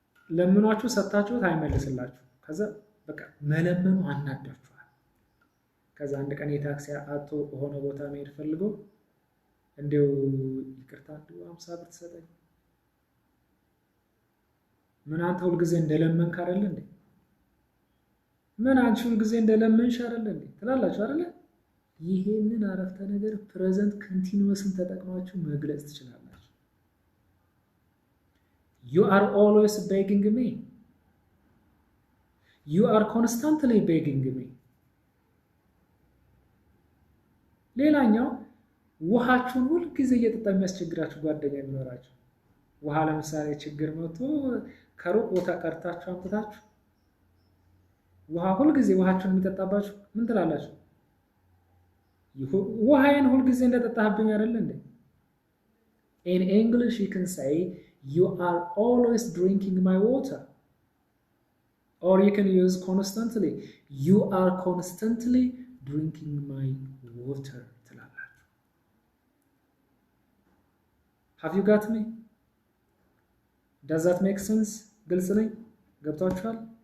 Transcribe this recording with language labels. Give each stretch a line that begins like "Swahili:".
Amharic: ለምኗችሁ ሰጣችሁት አይመልስላችሁ። ከዛ በቃ መለመኑ አናዳችኋል። ከዛ አንድ ቀን የታክሲ አቶ ሆነ ቦታ መሄድ ፈልጎ እንደው ይቅርታ 50 ብር ትሰጠኝ። ምን አንተ ሁልጊዜ እንደለመንክ አይደል እንዴ? ምን አንቺ ሁልጊዜ እንደለመንሽ አይደል እንዴ ትላላችሁ አይደል? ይሄንን አረፍተ ነገር ፕሬዘንት ኮንቲኒዩስን ተጠቅማችሁ መግለጽ ትችላላችሁ።
English: You are always begging me. You are constantly begging me.
Amharic: ሌላኛው ውሃችሁን ሁልጊዜ እየጠጣ የሚያስቸግራችሁ ጓደኛ የሚኖራችሁ ውሃ ለምሳሌ ችግር መጥቶ ከሩቅ ቦታ ቀርታችሁ አምጥታችሁ ውሃ ሁልጊዜ ውሃችሁን የሚጠጣባችሁ ምን ትላላችሁ? ውሃዬን ሁልጊዜ እንደጠጣህብኝ አይደል እንዴ?
English: In English you can say you are always drinking my water, or you can use constantly. You are constantly drinking my water ትላላችሁ። Have you got me? Does that make sense?
Amharic: ግልጽ ነኝ? ገብቷችኋል?